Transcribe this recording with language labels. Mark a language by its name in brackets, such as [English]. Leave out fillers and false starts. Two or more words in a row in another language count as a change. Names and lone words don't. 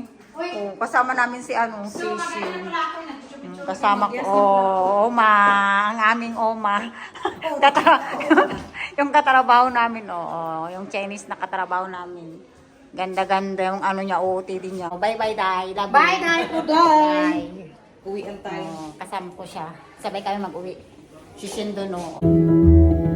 [Filipino] Oh, kasama namin si Sisi. Kasama ko, Oma, ang aming Oma. Yung katrabaho namin, yung Chinese na katrabaho namin. Ganda-ganda yung ano niya, OOT din niya. [English] Bye-bye, Day. Love you. Bye, Day, [Filipino] po, Day. Uwian tayo. Kasama ko siya. Sabay kami mag-uwi. Si Shindo, no.